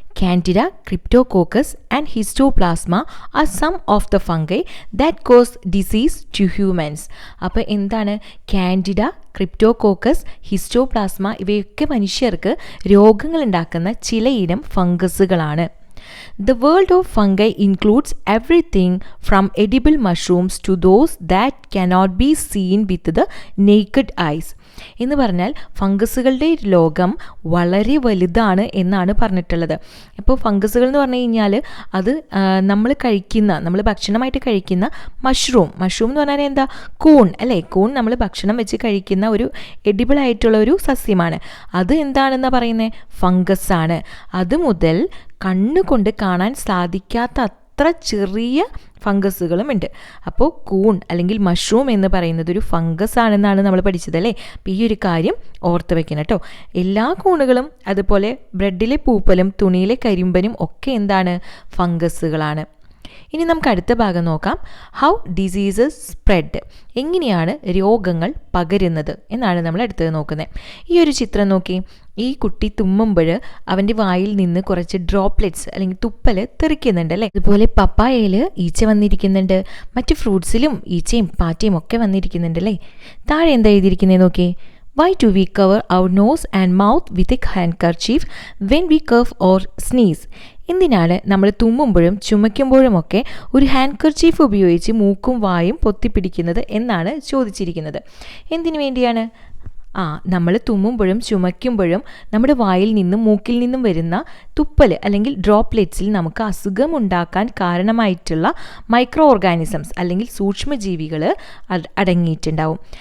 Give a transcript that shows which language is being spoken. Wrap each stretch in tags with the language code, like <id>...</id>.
<en>Candida, Cryptococcus and Histoplasma are some of the fungi that cause disease to humans.</en> <ml>അപ്പോൾ എന്താണ്? Candida, Cryptococcus, Histoplasma ഇവയൊക്കെ മനുഷ്യർക്ക് രോഗങ്ങൾ ഉണ്ടാക്കുന്ന ചിലയിനം ഫംഗസുകളാണ്.</ml> <en>The world of fungi includes everything from edible mushrooms to those that cannot be seen with the naked eyes.</en> <ml>എന്ന് പറഞ്ഞാൽ ഫംഗസുകളുടെ ലോകം വളരെ വലുതാണ് എന്നാണ് പറഞ്ഞിട്ടുള്ളത്. ഇപ്പോൾ ഫംഗസുകൾ എന്ന് പറഞ്ഞു കഴിഞ്ഞാൽ അത് നമ്മൾ ഭക്ഷണമായിട്ട് കഴിക്കുന്ന മഷ്റൂം എന്ന് പറഞ്ഞാൽ എന്താ? കൂൺ അല്ലേ? കൂൺ നമ്മൾ ഭക്ഷണം വെച്ച് കഴിക്കുന്ന ഒരു എഡിബിൾ ആയിട്ടുള്ള ഒരു സസ്യമാണ്. അത് എന്താണെന്നാണ് പറയുന്നത്? ഫംഗസാണ്. അതുമുതൽ കണ്ണുകൊണ്ട് കാണാൻ സാധിക്കാത്ത അത്ര ചെറിയ ഫംഗസുകളും ഉണ്ട്. അപ്പോൾ കൂൺ അല്ലെങ്കിൽ മഷ്റൂം എന്ന് പറയുന്നത് ഒരു ഫംഗസ് ആണെന്നാണ് നമ്മൾ പഠിച്ചത് അല്ലേ? അപ്പോൾ ഈ ഒരു കാര്യം ഓർത്ത് വെക്കണം കേട്ടോ. എല്ലാ കൂണുകളും അതുപോലെ ബ്രെഡിലെ പൂപ്പലും തുണിയിലെ കരിമ്പനും ഒക്കെ എന്താണ്? ഫംഗസുകളാണ്. ഇനി നമുക്ക് അടുത്ത ഭാഗം നോക്കാം.</ml> <en>How diseases spread.</en> <ml>എങ്ങനെയാണ് രോഗങ്ങൾ പകരുന്നത് എന്നാണ് നമ്മൾ അടുത്തത് നോക്കുന്നത്. ഈ ഒരു ചിത്രം നോക്കി. ഈ കുട്ടി തുമ്മുമ്പോൾ അവൻ്റെ വായിൽ നിന്ന് കുറച്ച് ഡ്രോപ്ലെറ്റ്സ് അല്ലെങ്കിൽ തുപ്പൽ തെറിക്കുന്നുണ്ട് അല്ലേ? അതുപോലെ പപ്പായയിൽ ഈച്ച വന്നിരിക്കുന്നുണ്ട്, മറ്റ് ഫ്രൂട്ട്സിലും ഈച്ചയും പാറ്റയും ഒക്കെ വന്നിരിക്കുന്നുണ്ട് അല്ലേ? താഴെ എന്താ എഴുതിയിരിക്കുന്നത് നോക്കി.</ml> <en>Why do we cover our nose and mouth with a handkerchief when we cough or sneeze?</en> <ml>എന്തിനാണ് നമ്മൾ തുമ്മുമ്പോഴും ചുമയ്ക്കുമ്പോഴുമൊക്കെ ഒരു ഹാൻഡ്കർച്ചീഫ് ഉപയോഗിച്ച് മൂക്കും വായും പൊത്തിപ്പിടിക്കുന്നത് എന്നാണ് ചോദിച്ചിരിക്കുന്നത്. എന്തിനു വേണ്ടിയാണ്? നമ്മൾ തുമ്മുമ്പോഴും ചുമയ്ക്കുമ്പോഴും നമ്മുടെ വായിൽ നിന്നും മൂക്കിൽ നിന്നും വരുന്ന തുപ്പൽ അല്ലെങ്കിൽ ഡ്രോപ്ലെറ്റ്സിൽ നമുക്ക് അസുഖമുണ്ടാക്കാൻ കാരണമായിട്ടുള്ള മൈക്രോ ഓർഗാനിസംസ് അല്ലെങ്കിൽ സൂക്ഷ്മജീവികൾ അടങ്ങിയിട്ടുണ്ടാവും.</ml>